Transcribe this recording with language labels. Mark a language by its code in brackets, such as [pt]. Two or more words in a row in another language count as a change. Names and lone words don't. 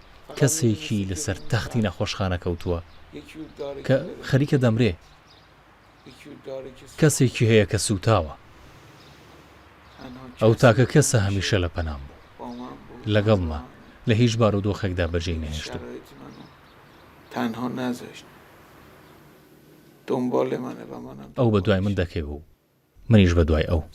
[ckb] کەسێکی لەسەر تەختی نەخۆشخانە کەوتووە کە خەریکە دەمرێ کەسێکی هەیە کە سوتاوە ئەو تاکە کەسە هەمیشە لە پەنام بوو لەگەڵمە لە هیچ بارودۆخێکدا بەجێی نەهێشتم [fa] تنها نذاشت دنبال منه و منم [ckb] ئەو بە دوای من دەکەی بوو منیش بە دوای ئەو